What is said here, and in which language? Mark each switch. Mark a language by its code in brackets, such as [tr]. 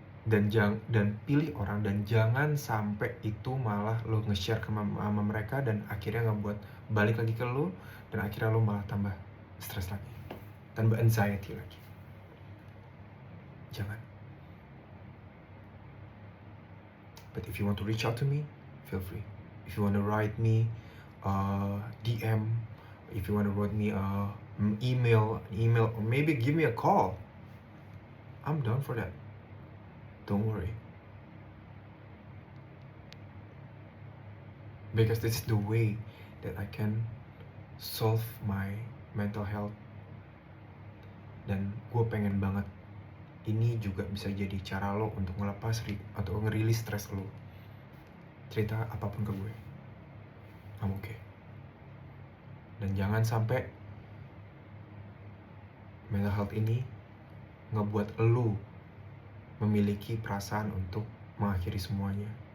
[id] Dan pilih orang, dan jangan sampai itu malah lo nge-share sama mereka dan akhirnya ngebuat balik lagi ke lo, dan akhirnya lo malah tambah stres lagi, tambah anxiety lagi. Jangan. [en] But if you want to reach out to me, feel free. If you want to write me DM, if you want to write me email, or maybe give me a call, I'm down for that. Don't worry. Because this is the way that I can solve my mental health. [id] Dan gue pengen banget ini juga bisa jadi cara lo untuk ngelepas atau ngerilis stres lo. Cerita apapun ke gue, [en] I'm okay. [id] Dan jangan sampai mental health ini ngebuat lo memiliki perasaan untuk mengakhiri semuanya.